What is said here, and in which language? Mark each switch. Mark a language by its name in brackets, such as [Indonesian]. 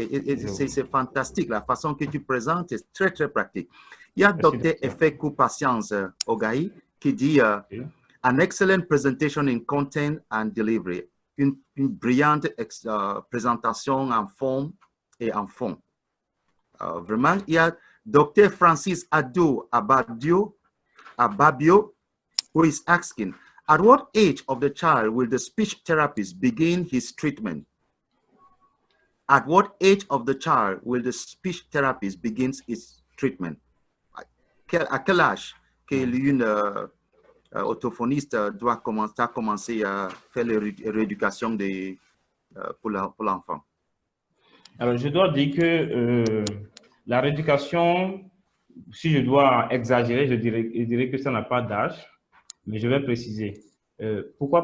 [French] Et c'est fantastique. La façon que tu présentes est très, très pratique. Il y a Dr. [English] Efekou Patience Ogaï [French] qui dit [English] an excellent presentation in content and delivery. [French] Une brillante présentation en forme et en fond. Vraiment, il y a Dr. [English] Francis Ado Ababio, who is asking, at what age of the child will the speech therapist begin his treatment? At what age of the child will the speech therapist begin his treatment? [French] À quel âge qu'une orthophoniste doit commencer à faire la rééducation pour l'enfant? Alors, je dois dire que la rééducation si je dois exagérer, je dirais que ça n'a pas d'âge, mais je vais préciser. Pourquoi?